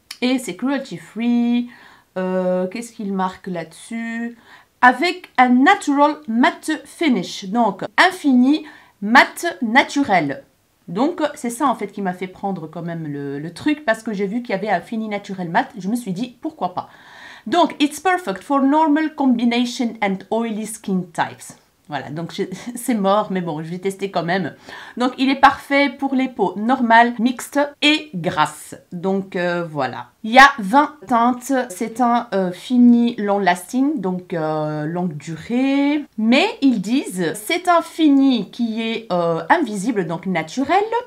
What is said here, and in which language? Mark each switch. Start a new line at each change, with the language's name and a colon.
French: Et c'est cruelty free. Qu'est-ce qu'il marque là-dessus? Avec un Natural Matte Finish. Donc, infini mat naturel. Donc c'est ça en fait qui m'a fait prendre quand même le truc parce que j'ai vu qu'il y avait un fini naturel mat. Je me suis dit pourquoi pas.
English: Donc it's perfect for normal combination and oily skin types.
French: Voilà, donc c'est mort, mais bon, je vais tester quand même. Donc, il est parfait pour les peaux normales, mixtes et grasses. Donc, voilà. Il y a 20 teintes. C'est un fini long lasting, donc longue durée. Mais ils disent, c'est un fini qui est invisible, donc naturel.